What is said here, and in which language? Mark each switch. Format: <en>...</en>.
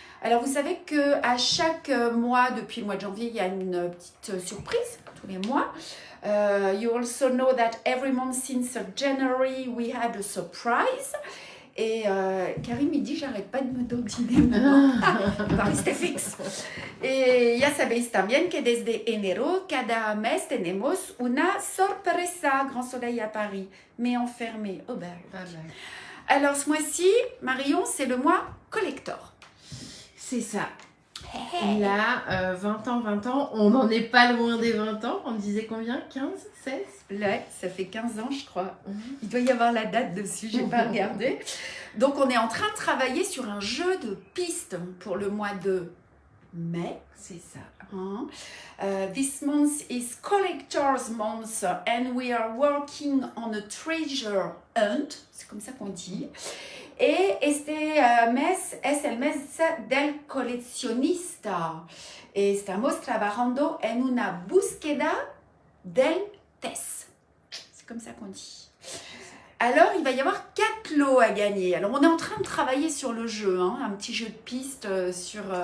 <fr>Alors, vous savez qu'à chaque mois, depuis le mois de janvier, il y a une petite surprise, tous les mois.</fr> <en>You also know that every month since January, we had a surprise.</en> <fr>Et Karim, il dit, j'arrête pas de me dandiner, on va rester fixe.</fr> <es>Et ya sabéis también que desde enero, cada mes tenemos una sorpresa,</es> <fr>grand soleil à Paris, mais enfermé au bar. Alors, ce mois-ci, Marion, c'est le mois collector. C'est ça. Hey. Là, 20 ans, on n'en est pas loin des 20 ans. On disait combien? 15, 16? Ouais, ça fait 15 ans, je crois. Il doit y avoir la date dessus, je n'ai pas regardé. Donc, on est en train de travailler sur un jeu de pistes pour le mois de mai. C'est ça.</fr> <en>This month is Collector's Month and we are working on a treasure hunt.</en> <fr>C'est comme ça qu'on dit.</fr> <es>Et este mes es el mes del coleccionista. Estamos trabajando en una búsqueda del test.</es> <fr>C'est comme ça qu'on dit. Alors, il va y avoir 4 lots à gagner. Alors, on est en train de travailler sur le jeu, hein, un petit jeu de pistes sur</fr>